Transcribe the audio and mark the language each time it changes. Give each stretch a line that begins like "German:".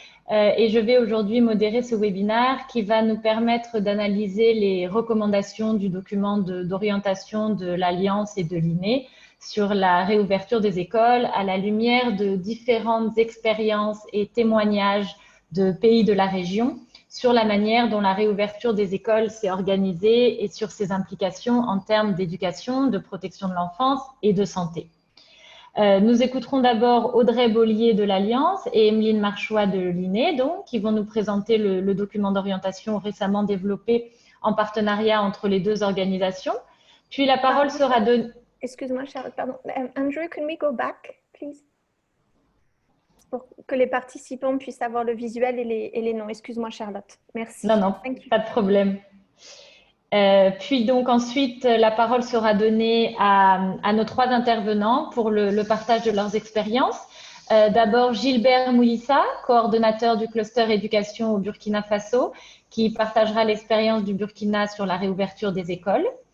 French: Et je vais aujourd'hui modérer ce webinaire qui va nous permettre d'analyser les recommandations du document d'orientation de l'Alliance et de l'INE sur la réouverture des écoles à la lumière de différentes expériences et témoignages de pays de la région sur la manière dont la réouverture des écoles s'est organisée et sur ses implications en termes d'éducation, de protection de l'enfance et de santé. Nous écouterons d'abord Audrey Bollier de l'Alliance et Emeline Marchois de l'INE, donc, qui vont nous présenter le document d'orientation récemment développé en partenariat entre les deux organisations. Puis la parole sera donnée... Excuse-moi, Charlotte, pardon.
English: Andrew, can we go back, please?
French: Pour que les participants puissent avoir le visuel et les noms. Excuse-moi, Charlotte. Merci. Non, pas de problème. Puis donc ensuite, la parole sera donnée à nos trois intervenants pour le partage de leurs expériences. D'abord, Gilbert Moulissa, coordonnateur du cluster éducation au Burkina Faso, qui partagera l'expérience du Burkina sur la réouverture des écoles.